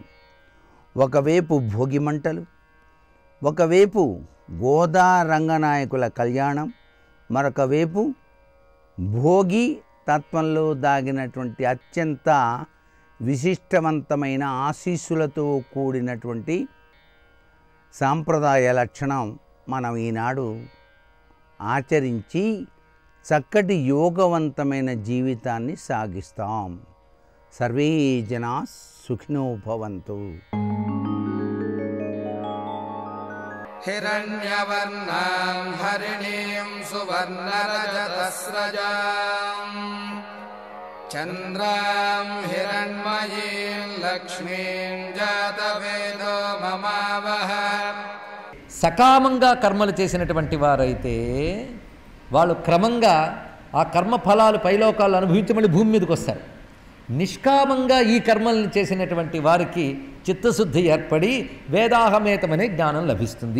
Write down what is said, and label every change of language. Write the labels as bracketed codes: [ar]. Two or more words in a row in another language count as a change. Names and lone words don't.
[te] ఒకవైపు భోగి మంటలు, ఒకవైపు గోదా రంగనాయకుల కళ్యాణం, మరొక వైపు భోగి తత్వంలో దాగినటువంటి అత్యంత విశిష్టవంతమైన ఆశీస్సులతో కూడినటువంటి సాంప్రదాయ లక్షణం మనం ఈనాడు ఆచరించి చక్కటి యోగవంతమైన జీవితాన్ని సాగిస్తాం. [sa] సర్వే జనా సుఖినో భవంతు. हिरण्यवर्णां हरिणीं सुवर्णरजतस्रजां चन्द्रां हिरण्मयीं लक्ष्मीं जातवेदो ममावह. [te] సకామంగా కర్మలు చేసినటువంటి వారైతే వాళ్ళు క్రమంగా ఆ కర్మ ఫలాలు పైలోకాలు అనుభవించి మళ్ళీ భూమి మీదకి వస్తారు. నిష్కామంగా ఈ కర్మల్ని చేసినటువంటి వారికి చిత్తశుద్ధి ఏర్పడి వేదాహమేతమనే జ్ఞానం లభిస్తుంది.